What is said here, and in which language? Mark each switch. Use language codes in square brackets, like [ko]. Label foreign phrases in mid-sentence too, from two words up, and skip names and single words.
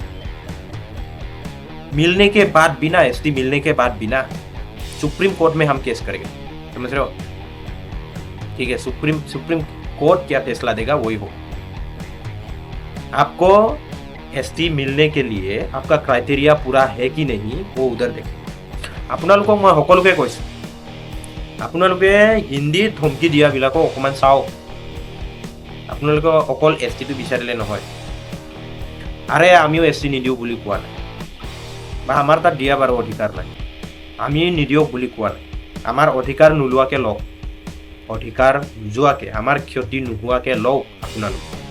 [hi] मिलने के बाद बिना एसटी मिलने के बाद बिना सुप्रीम कोर्ट में हम केस करेंगे, समझ रहे हो? ठीक है, सुप्रीम कोर्ट क्या फैसला देगा वही हो। आपको एसटी मिलने के लिए आपका क्राइटेरिया पूरा है कि नहीं वो उधर देखें [as] আপোনালোকক মই সকলোকে কৈছোঁ আপোনালোকে হিন্দী ধমকি দিয়াবিলাকো অকণমান চাওক আপোনালোকে অকল এছ টিটো বিচাৰিলে নহয় আৰে আমিও এছ টি নিদিওঁ বুলি কোৱা নাই বা আমাৰ তাত দিয়া বাৰু অধিকাৰ নাই আমি নিদিয়ক বুলি কোৱা নাই আমাৰ অধিকাৰ নোলোৱাকৈ লওক অধিকাৰ নোযোৱাকৈ আমাৰ ক্ষতি নোহোৱাকৈ লওক আপোনালোকে